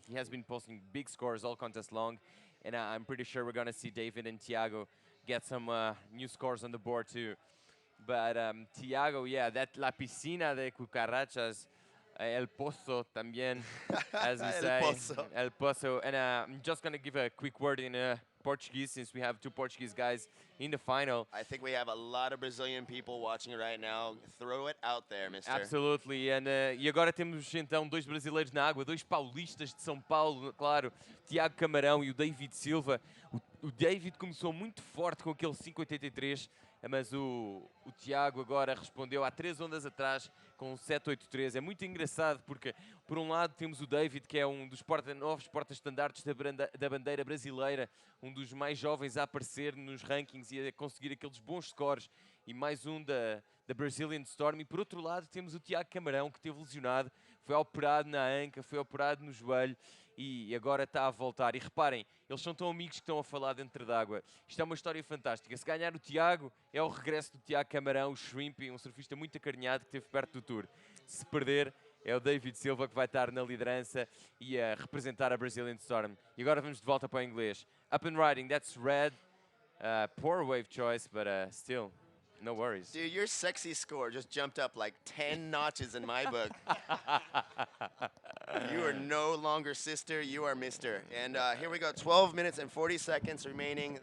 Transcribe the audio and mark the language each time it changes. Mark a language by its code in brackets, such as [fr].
[en] He has been posting big scores all contest long, and I'm pretty sure we're going to see David and Thiago get some new scores on the board too. But Thiago, yeah, that La Piscina de Cucarachas, [es] El Pozo también, [en] as we [es] El [en] say. Pozo. El Pozo. And I'm just going to give a quick word in Portuguese since we have two Portuguese guys in the final. I think we have a lot of Brazilian people watching right now. Throw it out there, mister. Absolutely. And, [pt] e agora temos então dois brasileiros na água, dois paulistas de São Paulo, claro, Tiago Camarão e o David Silva. O David começou muito forte com aquele 5,83, mas o Tiago agora respondeu há 3 ondas atrás com um 7,83. É muito engraçado porque, por um lado, temos o David, que é um dos novos porta-estandartes da bandeira brasileira, um dos mais jovens a aparecer nos rankings e a conseguir aqueles bons scores, e mais um da Brazilian Storm. E por outro lado temos o Tiago Camarão, que esteve lesionado, foi operado na anca, foi operado no joelho e agora está a voltar. E reparem, eles são tão amigos que estão a falar dentro d'água. Isto é uma história fantástica. Se ganhar o Tiago, é o regresso do Tiago Camarão, o Shrimpy, um surfista muito acarinhado que esteve perto do Tour. Se perder, é o David Silva que vai estar na liderança e a representar a Brazilian Storm. E agora vamos de volta para o inglês. [en] Up and riding, that's red. Poor wave choice, but still, no worries. Dude, your sexy score just jumped up like 10 notches in my book. You are no longer sister, you are mister. And here we go, 12 minutes and 40 seconds remaining.